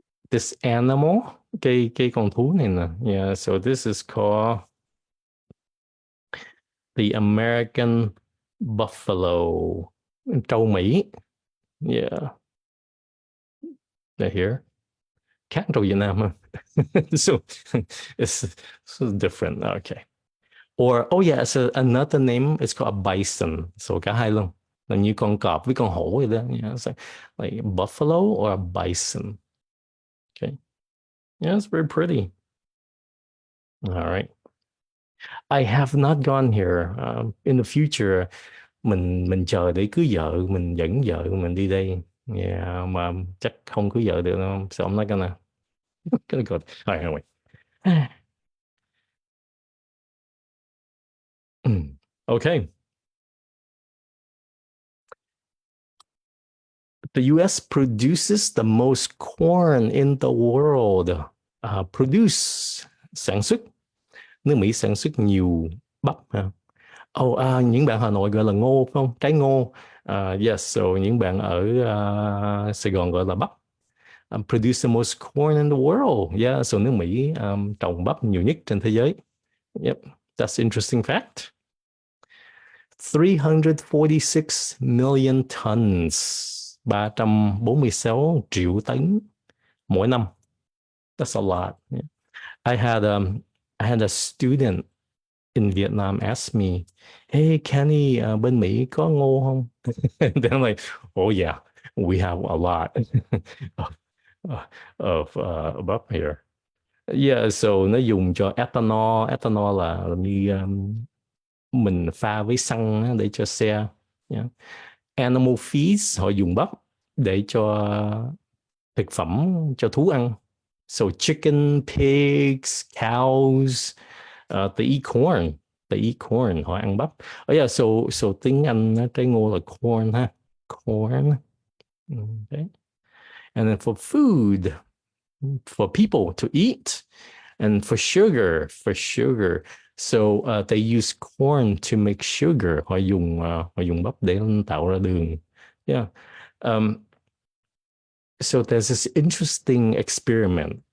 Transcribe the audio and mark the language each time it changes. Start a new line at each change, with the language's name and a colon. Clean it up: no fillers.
English: This animal,
Vietnamese: cây con thú này nè.
English: Yeah, so this is called the American buffalo.
Vietnamese: Trâu Mỹ. Yeah.
English: They're here.
Vietnamese: Cat trâu Việt Nam.
English: So it's different. Okay. Or oh yeah, so another name is called a bison.
Vietnamese: So cả hai luôn. Là như con cọp với con hổ vậy đó.
English: Yeah, so like a buffalo or a bison. Okay. Yeah, it's very pretty. All right. I have not gone here. In the future,
Vietnamese: mình chờ để cưới vợ, mình dẫn vợ mình đi đây. Yeah, mà chắc không cưới vợ được đâu.
English: So I'm not gonna go. All right, anyway. Okay. The US produces the most corn in the world. Produce
Vietnamese: sản xuất, nước Mỹ sản xuất nhiều bắp ha. Những bạn Hà Nội gọi là ngô phải không? Trái ngô. Yes, so những bạn ở Sài Gòn gọi là bắp.
English: Produce the most corn in the world.
Vietnamese: Yeah, so nước Mỹ trồng bắp nhiều nhất trên thế giới.
English: Yep, that's interesting fact. 346 million tons.
Vietnamese: 346 triệu tấn mỗi năm.
English: That's a lot.
Vietnamese: Yeah.
English: I had um I had a student in Vietnam ask me, "Hey Kenny,
Vietnamese: bên Mỹ có ngô không?"
English: And then I'm like, "Oh yeah, we have a lot of bắp here."
Vietnamese: Yeah, so nó dùng cho ethanol. Ethanol là như mình pha với xăng để cho xe. Yeah.
English: Animal feeds
Vietnamese: họ dùng bắp để cho thực phẩm cho thú ăn.
English: So chicken, pigs, cows, they eat corn. They eat corn.
Vietnamese: Họ ăn bắp. Oh yeah, so tiếng Anh trái ngô là corn ha.
English: Corn. Okay. And then for food, for people to eat, and for sugar. So they use corn to make sugar.
Vietnamese: Họ dùng bắp để tạo ra đường.
English: Yeah. Um, so there's this interesting experiment.